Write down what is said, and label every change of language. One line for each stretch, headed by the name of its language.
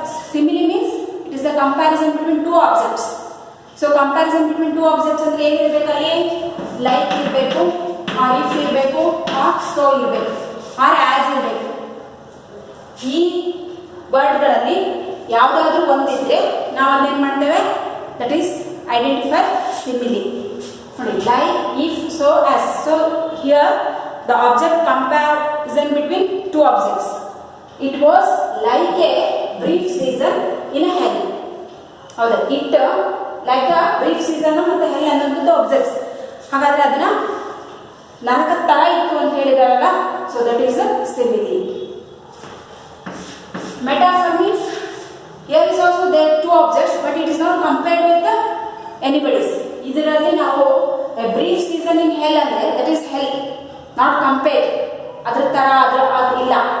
English: Simile means it is a comparison between two objects. So comparison between two objects
Kannada: ಅಂದ್ರೆ ಏನಿರಬೇಕು ಅಲ್ಲಿ, like ಇರಬೇಕು, R if ಇರಬೇಕು, are so ಇರಬೇಕು, R as ಇರಬೇಕು. ಈ ವರ್ಡ್ಗಳಲ್ಲಿ ಯಾವುದಾದ್ರೂ ಒಂದಿದ್ರೆ ನಾವು ಅದನ್ನೇನು ಮಾಡ್ತೇವೆ,
English: That is identify similarly.
Kannada: ನೋಡಿ, like, if, so, as.
English: So here the object comparison between two objects. It was like a brief season in a hell.
Kannada: ಹೌದಾ,
English: it like a brief season ಮತ್ತು hell ಅನ್ನೋದು objects.
Kannada: ಹಾಗಾದ್ರೆ ಅದನ್ನ ನರಕದ ತರ ಇತ್ತು ಅಂತ ಹೇಳಿದಾರಲ್ಲ,
English: so that is a simile. Metaphor means here is also there two objects but it is not compared with the anybody's.
Kannada: ಇದರಲ್ಲಿ ನಾವು
English: a brief season in hell ಅಂದ್ರೆ that is hell, not compared,
Kannada: ಅದರ ತರ ಅದು ಇಲ್ಲ.